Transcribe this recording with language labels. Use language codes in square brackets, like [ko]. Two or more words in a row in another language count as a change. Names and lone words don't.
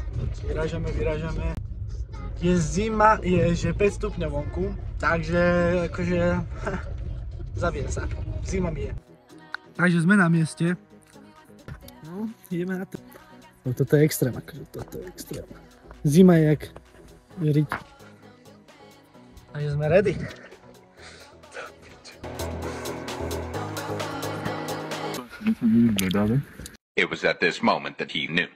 [sk] Je zima, je že 5 stupňov vonku, takže akože zabijem sa. Zima mi je. Takže sme na mieste. No, ideme na to. No toto je extrém, akože toto je extrém. Zima je jak riť. Takže sme ready. [en] It was at this moment that he knew.